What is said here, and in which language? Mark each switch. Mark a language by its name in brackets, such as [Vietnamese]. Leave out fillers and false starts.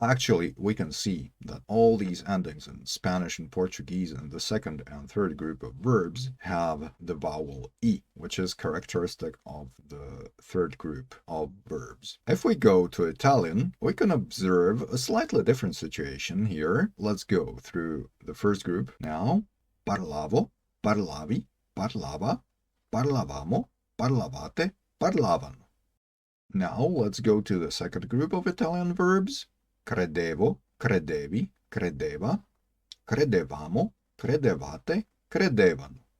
[English] Actually, we can see that all these endings in Spanish and Portuguese in the second and third group of verbs have the vowel e, which is characteristic of the third group of verbs. If we go to Italian, we can observe a slightly different situation here. Let's go through the first group now. [Italian] Parlavo, parlavi, parlava, parlavamo, parlavate, parlavano. [English] Now let's go to the second group of Italian verbs. [Italian] Credevo, credevi, credeva, credevamo, credevate, credevano.